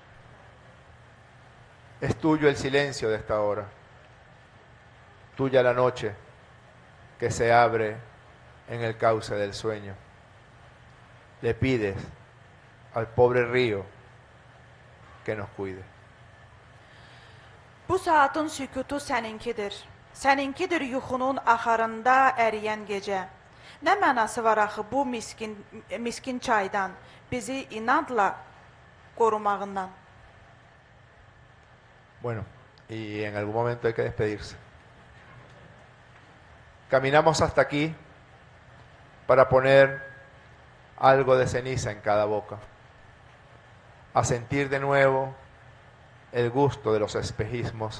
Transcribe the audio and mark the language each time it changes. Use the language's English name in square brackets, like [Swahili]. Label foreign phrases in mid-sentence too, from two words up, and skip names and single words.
[Spanish] Es tuyo el silencio de esta hora, tuya la noche que se abre en el cauce del sueño. Le pides al pobre río que nos cuide. [Azerbaijani] Bu saatın sükutu səninkidir. Səninkidir yuxunun axarında əriyən gecə. Nə mənası var axı bu miskin çaydan, bizi inadla korumağından? [Spanish] Bueno, y en algún momento hay que despedirse. Caminamos hasta aquí para poner algo de ceniza en cada boca, a sentir de nuevo el gusto de los espejismos.